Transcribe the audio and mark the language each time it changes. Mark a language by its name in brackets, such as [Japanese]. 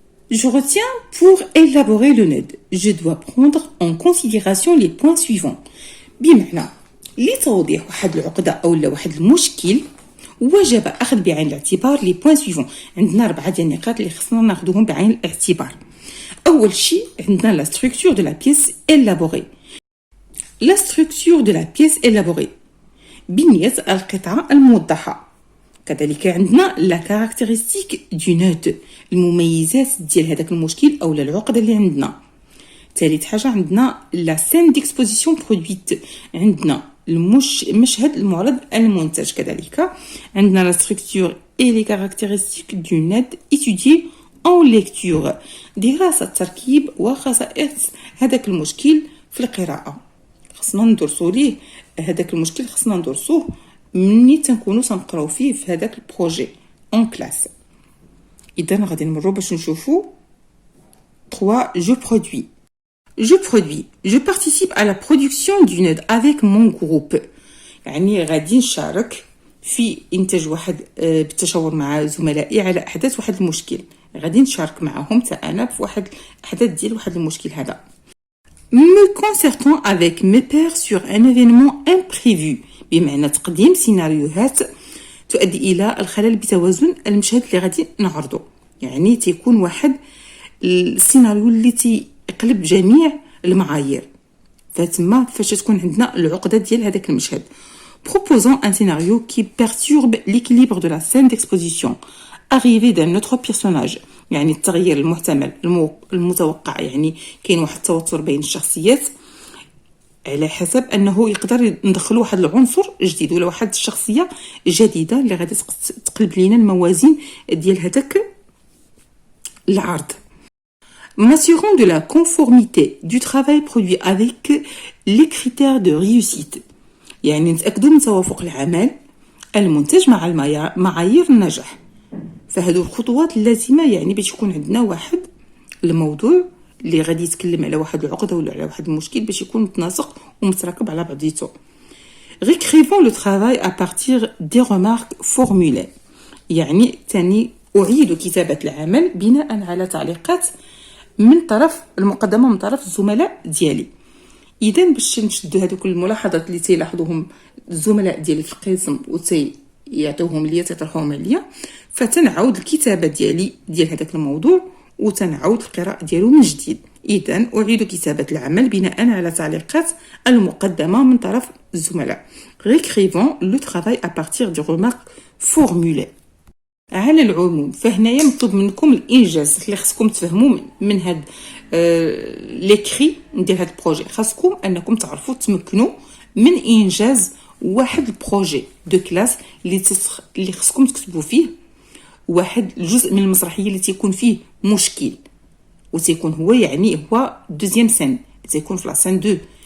[French] Je retiens pour élaborer le nœud. Je dois prendre en considération les points suivants. [Arabic] بمعنى لتوضيح واحد العقدة أو واحد المشكل وجب أخذ بعين الاعتبار لي بوين سويفون. عندنا 4 ديال النقاط اللي خصنا ناخذوهم بعين الاعتبار. [French] أول شيء عندنا la structure de la pièce élaborée. La structure de la pièce élaborée [Arabic] بنية القطعة الموضحة. كذلك عندنا [French] la caractéristique du nœud [Arabic] المميزات ديال هذاك المشكل أو العقدة اللي عندنا. ثالث حاجة عندنا [French] la scène d'exposition produite [Arabic] عندنا المشهد المعرض المنتج. [French] كذلك عندنا la structure et les caractéristiques du nœud étudiées en lecture [Arabic] دراسة تركيب وخصائص هذاك المشكل في القراءة. خصنا ندرسوا ليه هذاك المشكل، خصنا ندرسوه مني تنكونوا تنقراو فيه في هذاك البروجي اون كلاس. اذا غادي نمروا باش نشوفوا 3 [French] je produis je participe à la production du nœud avec mon groupe. [Arabic] يعني غادي نشارك في انتاج واحد بالتشاور مع زملائي على احداث واحد المشكل. غادي نشارك معهم حتى انا في واحد احداث ديال واحد المشكل هذا. [French] me concertant avec mes pairs sur un événement imprévu [Arabic] بمعنى تقديم سيناريوهات تؤدي الى الخلل بتوازن المشهد اللي غادي نعرضه. يعني تيكون واحد السيناريو اللي تيقلب جميع المعايير، فتما فاش تكون عندنا العقده ديال هذاك المشهد. [French] proposant un scénario qui perturbe l'équilibre de la scène d'exposition. arrivée d'un autre personnage [Arabic] يعني التغيير المحتمل المتوقع، يعني كاين واحد التوتر بين الشخصيات على حسب انه يقدر ندخل واحد العنصر جديد ولا واحد الشخصيه جديده اللي غادي تقلب لينا الموازين ديال هذاك العرض. [French] m'assurant de la conformité du travail produit avec les critères de réussite [Arabic] يعني نتاكدوا من توافق العمل المنتج مع معايير النجاح. فهذو الخطوات اللازمه يعني باش يكون عندنا واحد الموضوع اللي غادي يتكلم على واحد العقده ولا على واحد المشكل باش يكون متناسق ومتراكب على بعضيته. [French] réécrivant le travail à partir des remarques formulées [Arabic] يعني ثاني أعيد كتابة العمل بناء على تعليقات من طرف المقدمة من طرف الزملاء ديالي. إذا باش نشدوا هذوك الملاحظات اللي تيلاحظوهم الزملاء ديالي في القسم وتيعطيوهم ليا تطرحوهم عليا، فتنعاود الكتابة ديالي ديال هذاك الموضوع وتنعاود القراءة ديالو من جديد. إذا أعيد كتابة العمل بناء على تعليقات المقدمة من طرف الزملاء. [French] réécrivant le travail à partir des remarques formulées. [Arabic] على العموم فهنايا مطلوب منكم الانجاز اللي خصكم تفهموا من هاد ليكري ديال هاد البروجي. خاصكم انكم تعرفوا تمكنوا من انجاز واحد البروجي دو كلاس اللي خصكم تكتبوا فيه واحد الجزء من المسرحيه اللي تيكون فيه مشكل وتيكون هو يعني هو دوزيام سين تيكون في لا سين 2.